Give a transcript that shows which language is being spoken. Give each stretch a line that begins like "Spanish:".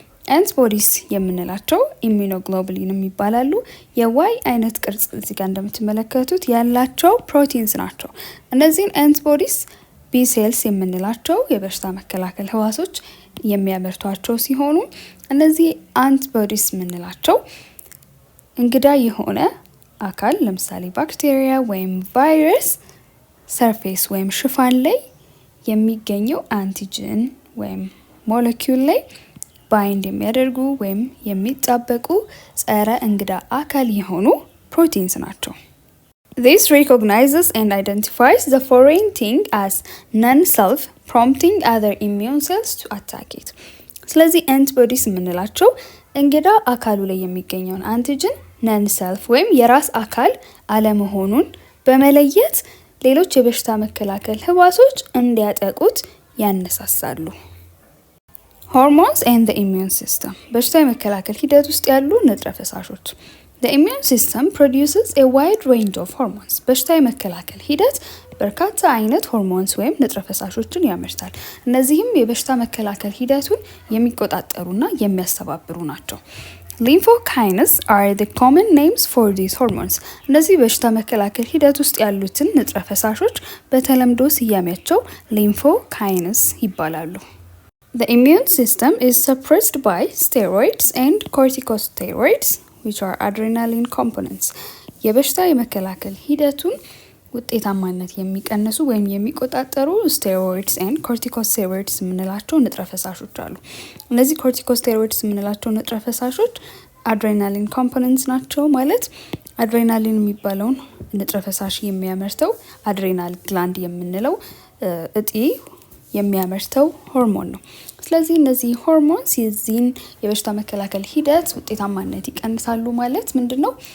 Amharic: አንቲቦዲስ የምንላቸው ኢሚኖግሎቡሊን የሚባላሉ የዋይ አይነት ቅርጽ እዚህ ጋር እንደምትመለከቱት ያላቸው ፕሮቲንስ ናቸው። እነዚህን አንቲቦዲስ ቢ ሴልስ የምንላቸው የበሽታ መከላከል ህዋሶች የሚያመርቷቸው ሲሆኑ እነዚህ አንቲቦዲስ የምንላቸው እንግዳ የሆነ አካል ለምሳሌ ባክቴሪያ ወይም ቫይረስ ሰርፌስ ወይም ሽፋን ላይ የሚገኘው አንቲጅን ወይም ሞለኪውል ላይ ባይንድ የሚያደርጉ ወይም የሚጣበቁ ጸረ እንግዳ አካል የሆኑ ፕሮቲንስ ናቸው።
English: This recognizes and identifies the foreign thing as non-self, prompting other immune cells to attack it.
Amharic: ስለዚህ አንቲቦዲስ የምንላቸው እንግዳ አካሉ ላይ የሚገኘውን አንቲጅን ነን ሰልፍ ወይም የራስ አካል አለመሆኑን በመለየት ሌሎች የበሽታ መከላከል ህዋሶች እንዲያጠቁት ያነሳሳሉ።
English: Hormones and the immune system
Amharic: በሽታ የመከላከል ሂደት ውስጥ ያሉ ንጥረ ፈሳሾች
English: The immune system produces a wide range of hormones.
Amharic: በሽታ የመከላከል ሂደት በርካታ አይነት ሆርሞንስ ወይም ንጥረ ፈሳሾችን ያመርታል። እነዚህም የበሽታ መከላከል ሂደቱን የሚቆጣጠሩና የሚያስተባብሩ ናቸው።
English: Lymphokines are the common names for these hormones.
Amharic: እነዚህ በሽታ መከላከል ሂደት ውስጥ ያሉትን ንጥረ ፈሳሾች በተለምዶ ስያሜያቸው ሊምፎካይንስ ይባላሉ።
English: The immune system is suppressed by steroids and corticosteroids, which are adrenaline components.
Amharic: የበሽታ የመከላከል ሂደቱን ውጤታማነት የሚቀንሱ ወይም የሚቆጣጠሩ ስቴሮይድስ ኤንድ ኮርቲኮስቴሮይድስ የምንላቸው ንጥረ ፈሳሾች አሉ። እነዚህ ኮርቲኮስቴሮይድስ የምንላቸው ንጥረ ፈሳሾች አድሬናሊን ኮምፖነንትስ ናቸው። ማለት አድሬናሊን የሚባለውን ንጥረ ፈሳሽ የሚያመርተው አድሬናል ግላንድ የምንለው እጢ የሚያመርተው ሆርሞን ነው። ስለዚህ እነዚህ ሆርሞንስ የዚህን የበሽታ መከላከል ሂደት ውጤታማነት ይቀንሳሉ። ማለት ምንድነው?